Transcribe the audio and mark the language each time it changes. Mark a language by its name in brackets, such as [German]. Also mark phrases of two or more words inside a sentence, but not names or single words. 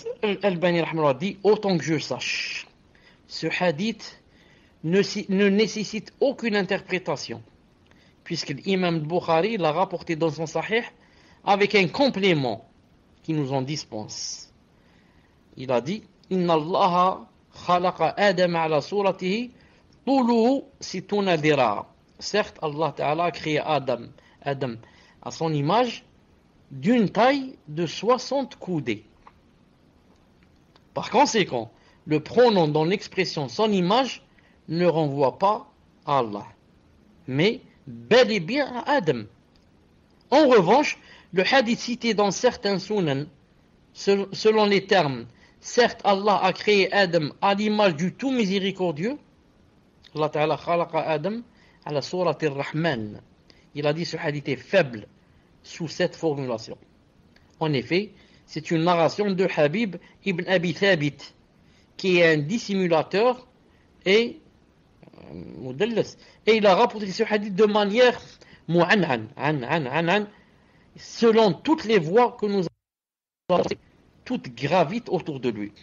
[French] Al-Albani rahmallah dit, autant que je sache, ce hadith ne nécessite aucune interprétation, puisque l'imam Bukhari l'a rapporté dans son sahih avec un complément qui nous en dispense. Il a dit, [Arabic] إن الله خلق آدم على صورته طوله ستون ذراعا. [French] Certes, Allah Ta'ala a créé Adam à son image d'une taille de 60 coudées. Par conséquent, le pronom dans l'expression son image ne renvoie pas à Allah, mais bel et bien à Adam. En revanche, le hadith cité dans certains sunan, selon les termes, certes Allah a créé Adam à l'image du tout miséricordieux, [Arabic] الله تعالى خلق آدم على صورة الرحمن. [French] Il a dit ce hadith est faible sous cette formulation. En effet, c'est une narration de Habib ibn Abi Thabit, qui est un dissimulateur et il a rapporté ce hadith de manière mu'an'an, selon toutes les voies que nous avons, toutes gravitent autour de lui.